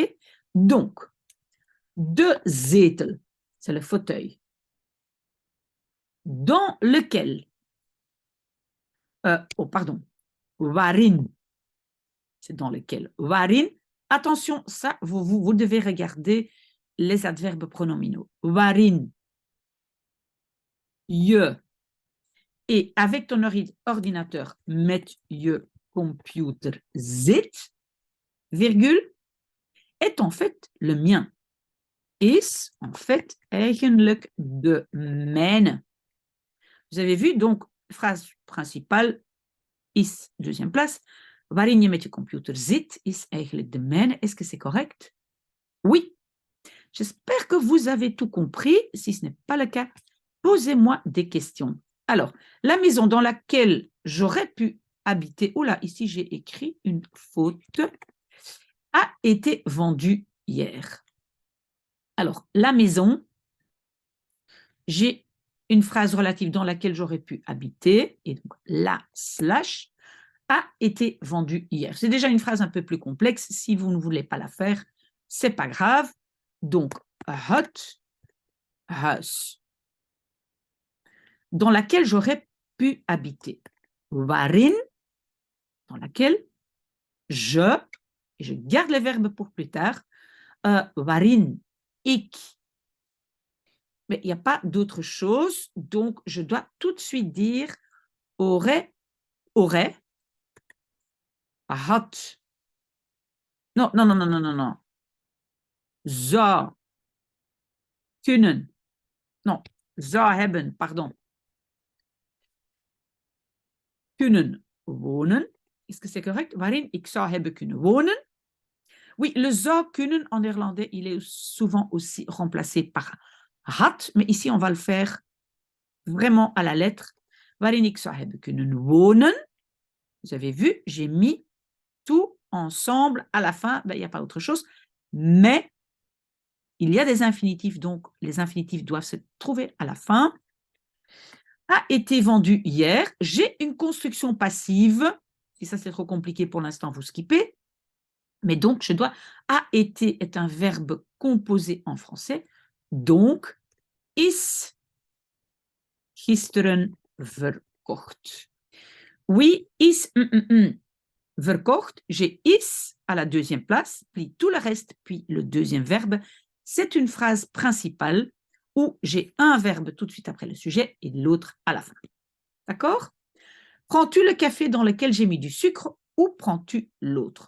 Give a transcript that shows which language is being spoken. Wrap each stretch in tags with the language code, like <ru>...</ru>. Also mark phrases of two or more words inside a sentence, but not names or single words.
<fr>Donc,</fr> <nl>de zetel,</nl> <fr>c'est le fauteuil, dans lequel, waarin, c'est dans lequel, waarin, attention, ça, vous devez regarder les adverbes pronominaux. Waarin, je, et avec ton ordinateur,</fr> <nl>met je computer zit,</nl> <fr>virgule, est en fait le mien.</fr> <nl>Is</nl> <fr>en fait</fr> <nl>eigenlijk de mijne.</nl> <fr>Vous avez vu, donc, phrase principale, is, deuxième place.</fr> <nl>Waarin je met je computer zit, is eigenlijk de mijne.</nl> <fr>Est-ce que c'est correct? Oui. J'espère que vous avez tout compris. Si ce n'est pas le cas, posez-moi des questions. Alors, la maison dans laquelle j'aurais pu habiter, oula, ici j'ai écrit une faute, a été vendue hier. Alors, la maison, j'ai une phrase relative dans laquelle j'aurais pu habiter, et donc la slash a été vendue hier. C'est déjà une phrase un peu plus complexe. Si vous ne voulez pas la faire, c'est pas grave. Donc,</fr> <nl>het huis,</nl> <fr>dans laquelle j'aurais pu habiter. Waarin, dans laquelle je garde le verbe pour plus tard,</fr> <nl>waarin ik.</nl> <fr>Mais il n'y a pas d'autre chose, donc je dois tout de suite dire aurait,</fr> <nl>had.</nl> <fr>Non, non, non, non, non, non, non.</fr> <nl>Zou kunnen. Non, zou hebben, pardon. kunnen wonen.</nl> <fr>Est-ce que c'est correct?</fr> <nl>Waarin ik zou hebben kunnen wonen.</nl> <fr>Oui, le</fr> <nl>zou kunnen</nl> <fr>en néerlandais, il est souvent aussi remplacé par had, mais ici, on va le faire vraiment à la lettre.</fr> <nl>Waarin ik zou hebben kunnen wonen.</nl> <fr>Vous avez vu, j'ai mis tout ensemble à la fin. Ben, il n'y a pas autre chose. Mais il y a des infinitifs, donc les infinitifs doivent se trouver à la fin. A été vendu hier. J'ai une construction passive. Si ça c'est trop compliqué pour l'instant, vous skippez. Mais donc, je dois. A été est un verbe composé en français. Donc,</fr> <nl>is gisteren verkocht. Oui, is verkocht.</nl> <fr>J'ai is à la deuxième place, puis tout le reste, puis le deuxième verbe. C'est une phrase principale où j'ai un verbe tout de suite après le sujet et l'autre à la fin. D'accord? Prends-tu le café dans lequel j'ai mis du sucre ou prends-tu l'autre?</fr>